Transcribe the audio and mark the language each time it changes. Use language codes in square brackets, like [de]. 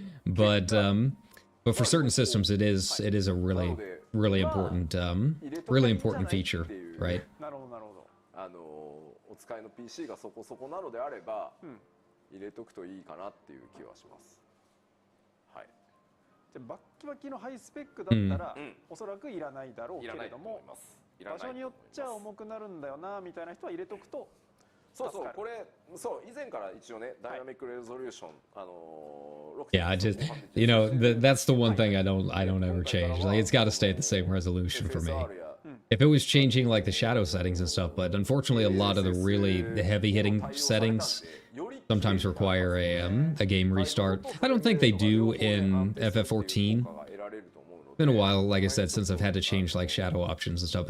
[en] But for certain systems, it is a really important feature, right? [ja] お使いの PC がそこそこなのであれば、入れとくといいかなっていう気はします。はい。じゃバッキバキのハイスペックだったら、おそらくいらないだろうけれども、場所によっちゃ重くなるんだよなみたいな人は入れとくと。そうそう、これそう以前から一応ね、ダイナミックレゾリューション [en] Yeah, I just that's the one thing I don't ever change. Like it's got to stay at the same resolution for me. If it was changing like the shadow settings and stuff, but unfortunately a lot of the heavy hitting settings sometimes require a game restart. I don't think they do in FF14. It's been a while, like I said, since I've had to change like shadow options and stuff.